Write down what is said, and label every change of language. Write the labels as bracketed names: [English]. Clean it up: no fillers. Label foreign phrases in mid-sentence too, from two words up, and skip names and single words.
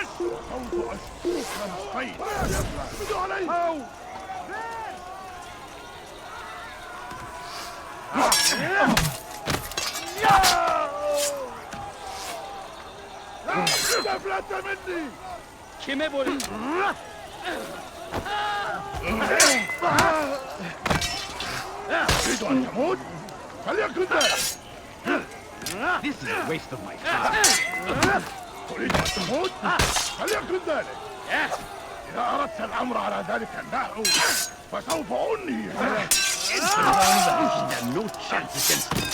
[Arabic] سوف أشوفك الخير! اقبضوا عليه! استفلت مني! [Turkish] Kime boyun? [Arabic] تريد أن تموت؟ فليكن ذلك! [English] This is a waste of my time. [Arabic] تريد أن تموت؟ فليكن ذلك! إذا أردت الأمر على ذلك النحو فسوف أنهي هذا! [English] He had no chance against me.